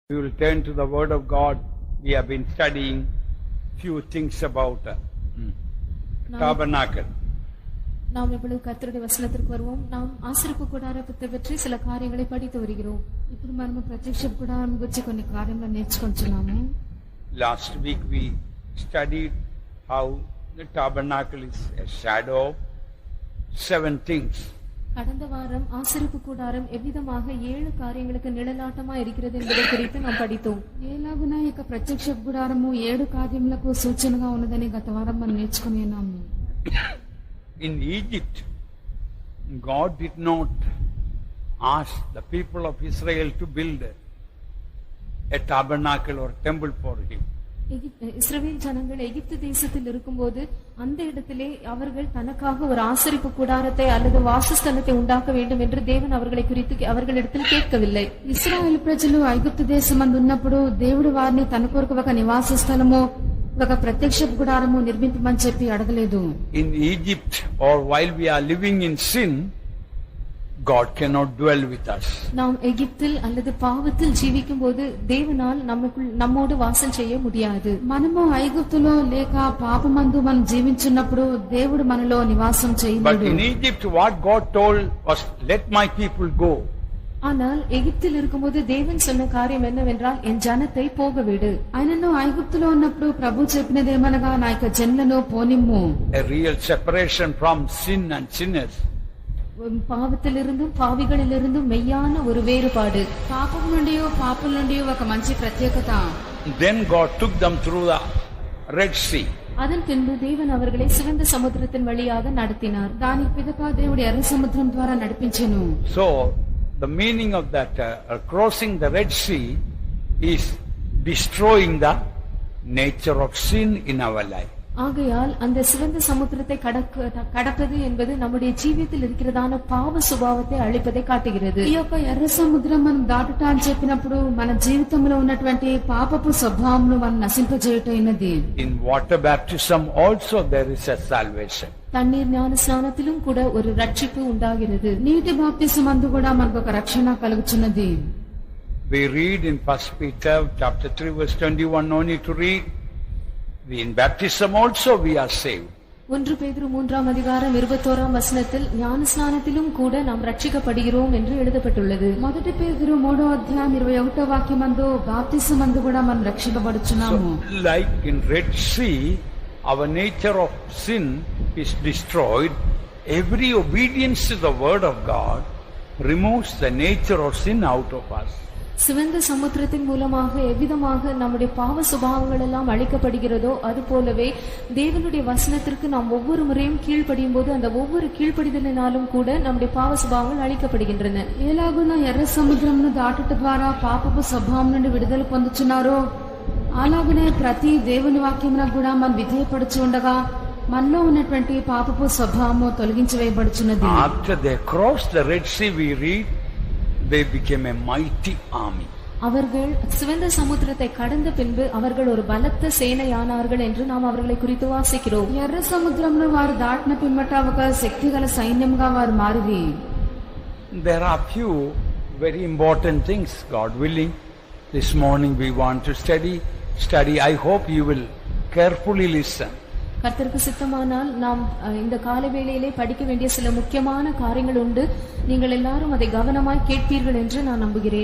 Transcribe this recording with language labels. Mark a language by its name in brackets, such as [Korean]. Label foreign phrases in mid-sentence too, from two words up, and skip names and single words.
[English] We will turn to the Word of God. We have been studying few things about tabernacle. [Tamil] நாம் இப்பொழுது கர்த்தருடைய வசனத்திற்கு வருவோம். நாம் ஆசரிப்பு கூடாரத்தை பற்றி சில காரியங்களை படித்து வருகிறோம். [Telugu] ఇప్పుడు మనం ప్రత్యక్ష కూడారం గురించి కొన్ని కార్యములను నేర్చుకుంటున్నాము. [English] Last week we studied how the tabernacle is a shadow of 7 things. [Tamil] கடந்த வாரம் ஆசரிப்பு கூடாரம் எவ்விதமாக 7 காரியங்களுக்கு நிழலாட்டமா இருக்கிறது என்பதை குறித்து நாம் படித்தோம். [Telugu] ఎలాగున ఈ ప్రత్యక్ష గుడారము 7 కార్యములకు సూచనగా ఉన్నదని గత వారం మనం నేర్చుకుని ఉన్నాము. [English] In Egypt, God did not ask the people of Israel to build a tabernacle or temple for him. [Tamil] இஸ்ரவேல் ஜனங்கள் எகிப்து தேசத்தில் இருக்கும்போது அந்த இடத்திலே அவர்கள் தனக்காக ஒரு ஆசரிப்பு கூடாரத்தை அல்லது வாசஸ்தலத்தை உண்டாக்க வேண்டும் என்று தேவன் அவர்களை குறித்து அவர்களிடத்தில் கேட்கவில்லை. [Telugu] ఇశ్రాయేలు ప్రజలు ఐగుప్తు దేశమందు ఉన్నప్పుడు దేవుడు వారిని తన కొరకు ఒక నివాస స్థలము ఒక ప్రత్యక్ష గుడారము నిర్మించమని చెప్పి అడగలేదు. [English] In Egypt or while we are living in sin, God cannot dwell with us. [Tamil] நாம் எகிப்தில் அல்லது பாவத்தில் ஜீவிக்கும்போது தேவனால் நம்மோடு வாசம் செய்ய முடியாது. [Telugu] మనము ఐగుప్తులో లేక పాపమందు మనం జీవించున్నప్పుడు దేవుడు మనలో నివాసం చేయలేడు. [English] But in Egypt what God told was, let my people go. [Tamil] ஆனால் எகிப்தில் இருக்கும்போது தேவன் சொன்ன காரியம் என்னவென்றால் என் ஜனத்தை போக விடு. [Telugu] ఆయనను ఐగుప్తులో ఉన్నప్పుడు ప్రభు చెప్పినదేమనగా నా యొక్క జనులను పోనిమ్ము. [English] A real separation from sin and sinners. [Tamil] పాపத்திலிருந்தும் పావిகளிலிருந்தும் மெய்யான ஒரு வேறுபாடு. [Telugu] పాపం నుండి పాపుల నుండి ఒక మంచి ప్రత్యేకత. [English] Then God took them through the Red Sea. [Tamil] அதன் பின்பு தேவன் அவர்களை சிவந்த சமுத்திரத்தின் வழியாக நடத்தினார். [Telugu] దాని పిదప దేవుడు ఎర్ర సముద్రం ద్వారా నడిపించెను. [English] So the meaning of that crossing the Red Sea is destroying the nature of sin in our life. [Tamil] ஆகையால் அந்த சிவந்த சமுத்திரத்தை கடப்பது என்பது நம்முடைய ஜீவியத்தில் இருக்கிறதான பாவ சுபாவத்தை அழிப்பதை காட்டுகிறது. [Telugu] ఈ యొక్క ఎర్ర సముద్రం మనం దాటుట అని చెప్పినప్పుడు మన జీవితంలో ఉన్నటువంటి పాపపు స్వభావమును మనం నశింపజేయుటైనది. [English] In water baptism also there is a salvation. [Tamil] தண்ணீர் ஞான ஸ்நானத்திலும் கூட ஒரு ரட்சிப்பு உண்டாகிறது. [Telugu] నీటి బాప్తిసమందు కూడా మనకు ఒక రక్షణ కలుగుచున్నది. [English] We read in 1 Peter chapter 3 verse 21, no need to read. In baptism also we are saved. [Tamil] 1 பேதுரு 3ஆம் அதிகாரம் 21ஆம் வசனத்தில் ஞான ஸ்நானத்திலும் கூட நாம் ரட்சிக்கப்படுகிறோம் என்று எழுதப்பட்டுள்ளது. [Telugu] మొదటి పేతురు 3వ అధ్యాయం 21వ వాక్యమందు బాప్తిసమందు కూడా మనం రక్షింపబడుచున్నాము. [English] Like in Red Sea, our nature of sin is destroyed. Every obedience to the word of God removes the nature of sin out of us. [Tamil] சிவந்த சமுத்திரத்தின் மூலமாக எவ்விதமாக நம்முடைய பாவ சுபாவங்கள் எல்லாம் அழிக்கப்படுகிறதோ அது போலவே தேவனுடைய வசனத்திற்கு நாம் ஒவ்வொரு முறையும் கீழ்ப்படியும் போது அந்த ஒவ்வொரு கீழ்ப்படிதலினாலும் கூட நம்முடைய பாவ சுபாவங்கள் அழிக்கப்படுகின்றன. [Telugu] ఎలాగున ఎర్ర సముద్రమును దాటుట ద్వారా పాపపు స్వభావం నుండి విడుదల పొందుచున్నారో అలాగనే ప్రతి దేవుని వాక్యమునకు కూడా మనం విధేయపడుచు ఉండగా మనలో ఉన్నటువంటి పాపపు స్వభావము తొలగించివేయబడుచున్నది. [English] After they crossed the Red Sea, we read they became a mighty army. [Tamil] அவர்கள் சிவந்த சமுத்திரத்தை கடந்த பின்பு அவர்கள் ஒரு பலத்த சேனையானார்கள் என்று நாம் அவர்களை குறித்து வாசிக்கிறோம். [Telugu] ఎర్ర సముద్రమును వారు దాటిన పిమ్మట ఒక శక్తిగల సైన్యంగా వారు మారిరి. [English] There are few very important things, God willing, this morning we want to study. I hope you will carefully listen. [Tamil] கர்த்தருக்கு சித்தமானால் நாம் இந்த கால வேளையிலே படிக்க வேண்டிய சில முக்கியமான காரியங்கள் உண்டு. நீங்கள் எல்லாரும் அதை கவனமாய் கேட்பீர்கள் என்று நான் நம்புகிறேன்.